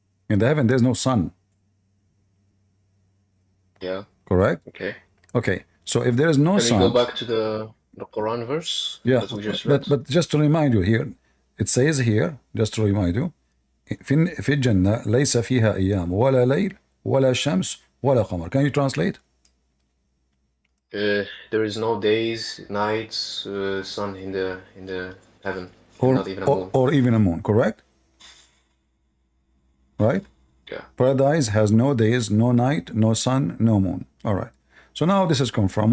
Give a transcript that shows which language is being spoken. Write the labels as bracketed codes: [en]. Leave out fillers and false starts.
[en] In the heaven there is no sun. Yeah. Correct? Okay. Okay. So if there is no sun... Can we go back to the Quran verse? Yeah, that we just read? but just to remind you here, it says here, just to remind you, [ar] في الجنة ليس فيها أيام ولا ليل ولا شمس ولا قمر. [en] Can you translate? There is no days, nights, sun in the heaven, and Or, not even a moon. or even a moon, correct? Right? Yeah. Paradise has no days, no night, no sun, no moon. All right. So now this is confirmed.